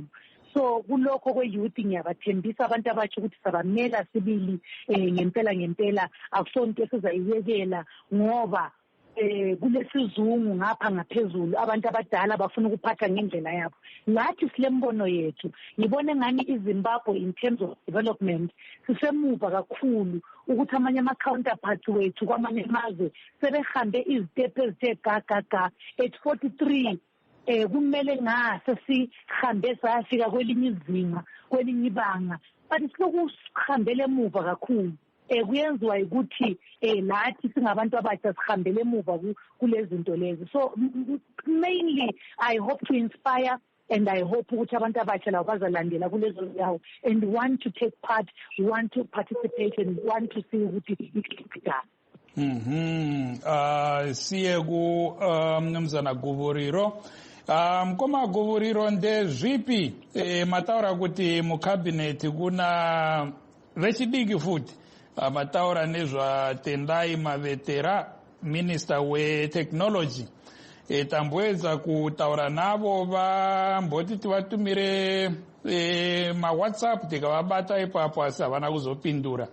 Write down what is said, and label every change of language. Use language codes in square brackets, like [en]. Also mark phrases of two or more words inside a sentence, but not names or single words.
[nd] So kulokho kwe-youth ngiyabathembisa abantu abatsha ukuthi sabamela sibili ngempela akusonto esizayiyekela, ngoba kulesizungu ngapha ngaphezulu abantu abadala bafuna ukuphatha ngendlela yabo. Ngathi silembono yethu ngibone ngani iZimbabwe [en] in terms of development [nd] sisemuva kakhulu, ukuthi amanye ama-counterparts wethu kwamanye amazwe sebehambe izitepe ezithe gaga. At 43 kumele ngase sihambe sayafika kwelinye izinga, kwelinye ibanga, but siloku sihambele emuva kakhulu. Kuyenziwa ukuthi lathi singabantu abatsha sihambele emuva kulezi zinto lezi. [en] So mainly I hope to inspire, and I hope [nd] ukuthi abantu abatsha labo bazalandela kulezo ndawo [en] and want to take part, want to participate, and want to see [nd] ukuthi iqhubeka. Siye ku mnumzana Guvuriro. [sn] Koma Guvuriro ndezvipi mataura kuti mucabinet kuna vechidiki futi mataura nezvatendai Mavetera, minister wetechnology, tambowedza kutaura navo vamboti tivatumire mawhatsapp tikavabata ipapo asi havana kuzopindura.